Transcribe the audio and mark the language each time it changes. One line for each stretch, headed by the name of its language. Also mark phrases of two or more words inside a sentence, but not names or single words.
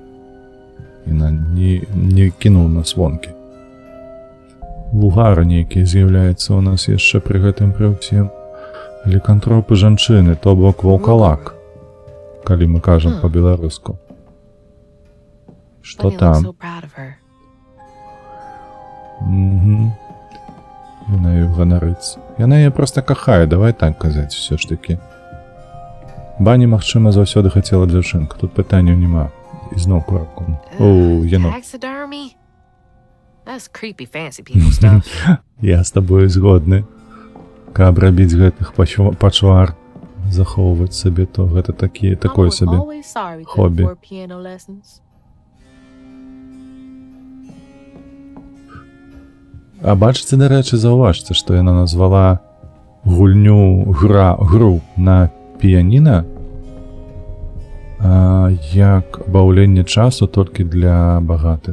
Belarusian: Яна не кінула нас вонкі. Лугар нейкі з'яўляецца ў нас яшчэ пры гэтым пры ўсім. Лікантропы жанчыны, то бок ваўкалак, калі мы кажам па-беларуску. Што
English: Bunny looks
Belarusian: там?
English: so proud of her.
Belarusian: Яна ёй ганарыцца. Яна яе проста кахае, давай так казаць усё ж такі. Бані, магчыма, заўсёды хацела дзяўчынку, тут пытанняў няма. І зноў кураком. О, янот.
English: Taxidermy? That's creepy fancy people stuff.
Belarusian: Я з табою згодны. Каб рабіць гэтых пачвар, захоўваць сабе, то гэта такое
English: Mama was
Belarusian: сабе.
English: always sorry we couldn't
Belarusian: хобби.
English: afford piano lessons.
Belarusian: А бачыце, дарэчы, заўважце, што яна назвала гру на піяніна як баўленне часу толькі для багатых.